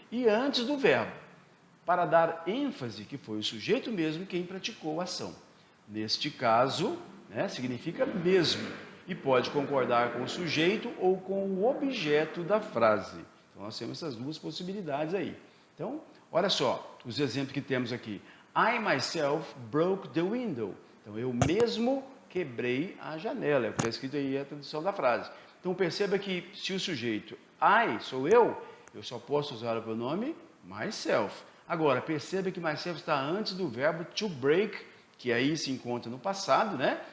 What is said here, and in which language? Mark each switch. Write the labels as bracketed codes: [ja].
[pt] E antes do verbo, para dar ênfase que foi o sujeito mesmo quem praticou a ação. Neste caso, significa mesmo, e pode concordar com o sujeito ou com o objeto da frase. Então, nós temos essas duas possibilidades aí. Então, olha só, os exemplos que temos aqui. [en] I myself broke the window. [pt] Então, eu mesmo quebrei a janela. É o que está escrito aí a tradução da frase. Então, perceba que se o sujeito I sou eu só posso usar o pronome myself. Agora, perceba que myself está antes do verbo to break, que aí se encontra no passado, né?